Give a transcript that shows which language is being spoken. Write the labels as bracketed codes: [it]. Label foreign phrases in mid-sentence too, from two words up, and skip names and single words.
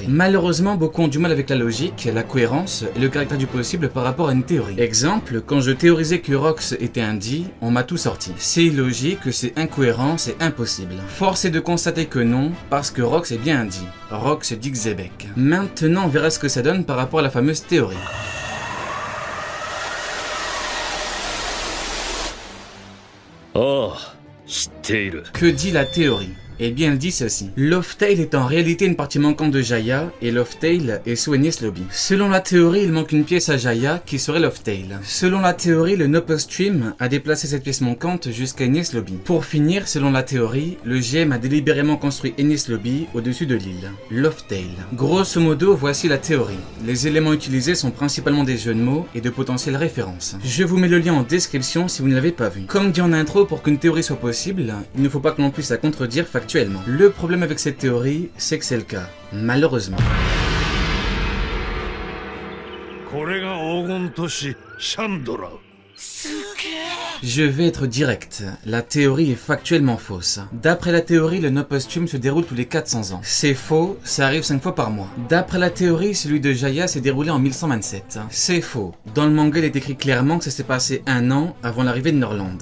[fr] Malheureusement, beaucoup ont du mal avec la logique, la cohérence et le caractère du possible par rapport à une théorie. Exemple, quand je théorisais que Rox était un D, on m'a tout sorti. C'est illogique, c'est incohérent, c'est impossible. Force est de constater que non, parce que Rox est bien un D. Rox dit Xebec. Maintenant, on verra ce que ça donne par rapport à la fameuse théorie. [ja] Oh, 知っている。 [fr] Que dit la théorie? Eh bien, elle dit ceci. Loftail est en réalité une partie manquante de Jaya, et Loftail est sous Enies Lobby. Selon la théorie, il manque une pièce à Jaya, qui serait Loftail. Selon la théorie, le Nope Stream a déplacé cette pièce manquante jusqu'à Enies Lobby. Pour finir, selon la théorie, le GM a délibérément construit Enies Lobby au-dessus de l'île. Loftail. Grosso modo, voici la théorie. Les éléments utilisés sont principalement des jeux de mots et de potentielles références. Je vous mets le lien en description si vous ne l'avez pas vu. Comme dit en intro, pour qu'une théorie soit possible, il ne faut pas que l'on puisse la contredire factuellement. Le problème avec cette théorie, c'est que c'est le cas, malheureusement. [ja] これが黄金都市シャンドラ。 [fr] Je vais être direct, la théorie est factuellement fausse. D'après la théorie, le Nope Stream se déroule tous les 400 ans. C'est faux, ça arrive 5 fois par mois. D'après la théorie, celui de Jaya s'est déroulé en 1127. C'est faux. Dans le manga, il est écrit clairement que ça s'est passé un an avant l'arrivée de Norland.